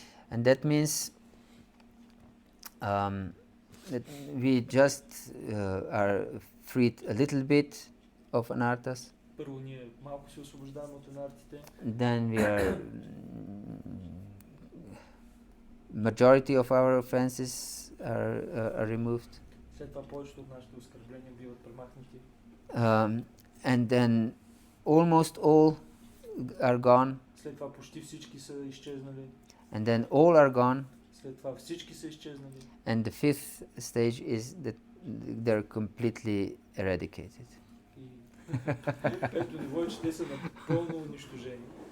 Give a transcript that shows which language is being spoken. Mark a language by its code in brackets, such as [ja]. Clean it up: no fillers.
[en] And that means that we just are freed a little bit of anarthas. [bg] Първо ние малко се освобождаваме от анартите. [en] Then we are majority of our offenses are removed. [bg] След това повечето от нашите оскърбления биват премахнати. [en] And then almost all are gone. [bg] След това почти всички са изчезнали. [en] And then all are gone. [bg] След това всички са изчезнали. [en] And the fifth stage is that they're completely eradicated. [bg] И пето ниво е, че те са напълно унищожени.